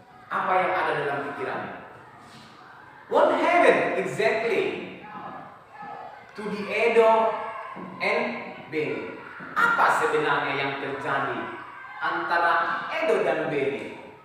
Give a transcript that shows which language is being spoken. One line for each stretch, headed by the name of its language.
Indonesian: Apa yang ada dalam pikirannya?
English: What happened exactly to the Edo and Benny?
Indonesian: Apa sebenarnya yang terjadi antara Edo dan Benny?